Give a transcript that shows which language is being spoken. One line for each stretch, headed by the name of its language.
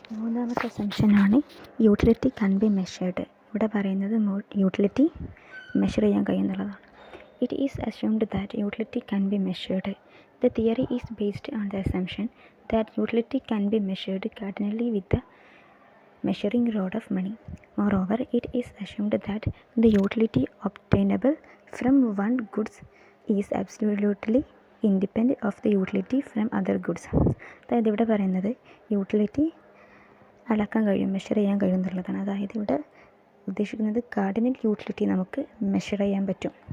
English: മൂന്നാമത്തെ അസംഷനാണ് utility can be measured.
Malayalam: ഇവിടെ പറയുന്നത് യൂട്ടിലിറ്റി മെഷർ ചെയ്യാൻ കഴിയുന്നുള്ളതാണ്.
English: It is assumed that utility can be measured. The theory is based on the assumption that utility can be measured cardinally with the measuring rod of money. Moreover, it is assumed that the utility obtainable from one goods is absolutely independent of the utility from other goods.
Malayalam: അതായത് ഇവിടെ പറയുന്നത് utility അളക്കാൻ കഴിയും, measure ചെയ്യാൻ കഴിയും എന്നുള്ളതാണ്. അതായത് ഇവിടെ ഉദ്ദേശിക്കുന്നത് കാർഡിനൽ യൂട്ടിലിറ്റി നമുക്ക് മെഷർ ചെയ്യാൻ പറ്റും.